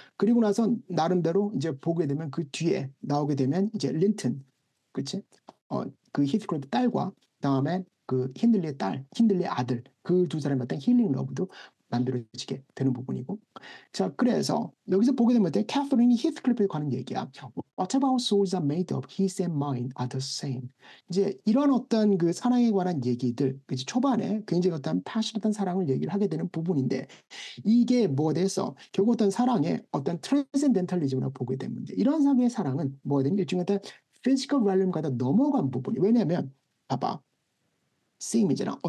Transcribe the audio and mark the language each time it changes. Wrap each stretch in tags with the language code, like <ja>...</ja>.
<ko>그리고 나서 나름대로 이제 보게 되면 그 뒤에 나오게 되면 이제 린튼, 그치? 그 히스클리프 딸과 그다음에 그 힌들리의 딸, 힌들리의 아들, 그 두 사람의 어떤 힐링 러브도 만들어지게 되는 부분이고. 자, 그래서 여기서 보게 되면 캐서린이 히스클리프에 관한 얘기야.</ko> <en>What about souls are made of? His and mine are the same.</en> <ko>이제 이런 어떤 그 사랑에 관한 얘기들, 그치? 초반에 굉장히 어떤 파시했던 사랑을 얘기를 하게 되는 부분인데 이게 뭐가 돼서 결국 어떤 사랑의 어떤 트랜센덴탈리즘으로 보게 되면 이런 상의 사랑은 뭐가 되면 일종의 어떤 피지컬 밸럼과도 넘어간 부분이 왜냐하면 봐봐 셈이잖아.</ko>